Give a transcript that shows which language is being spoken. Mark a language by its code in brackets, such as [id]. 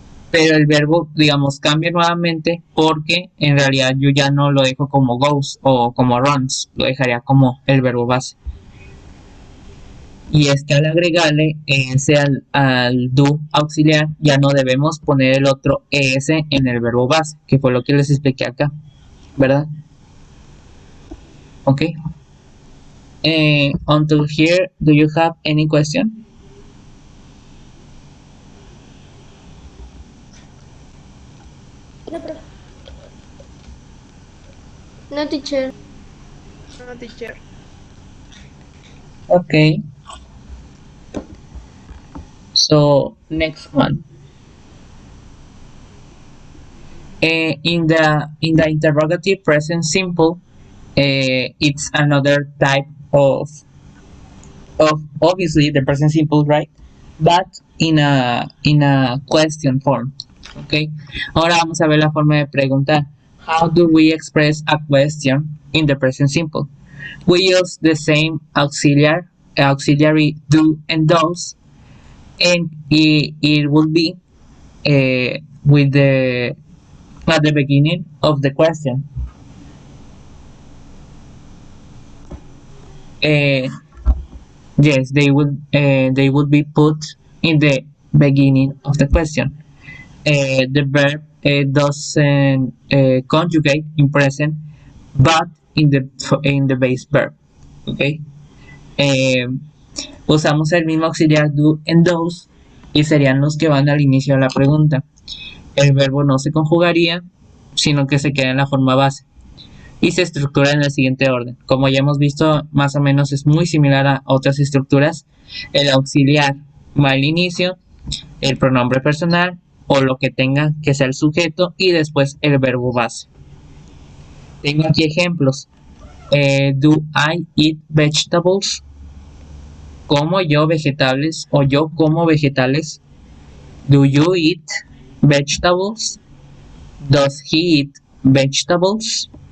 [es] Pero el verbo, digamos, cambia nuevamente porque en realidad yo ya no lo dejo como goes o como runs, lo dejaría como el verbo base. Y es que al agregarle ese al do auxiliar, ya no debemos poner el otro es en el verbo base, que fue lo que les expliqué acá, ¿verdad? Ok. [en] Until here, do you have any question? [es] No, profe. [en] No, teacher. No, teacher. Okay. So next one. In the interrogative present simple, it's another type of obviously the present simple, right? But in a question form. Okay. [es] Ahora vamos a ver la forma de preguntar. [en] How do we express a question in the present simple? We use the same auxiliary do and does, and it will be with the at the beginning of the question. Yes, they would be put in the beginning of the question. The verb doesn't conjugate in present, but in the base verb. Okay. [es] Usamos el mismo auxiliar do and does y serían los que van al inicio de la pregunta. El verbo no se conjugaría, sino que se queda en la forma base y se estructura en el siguiente orden. Como ya hemos visto, más o menos es muy similar a otras estructuras. El auxiliar va al inicio, el pronombre personal o lo que tenga que ser el sujeto y después el verbo base. Tengo aquí ejemplos. [en] Do I eat vegetables? [es] ¿Como yo vegetales o yo como vegetales? [en] Do you eat vegetables? Does he eat vegetables?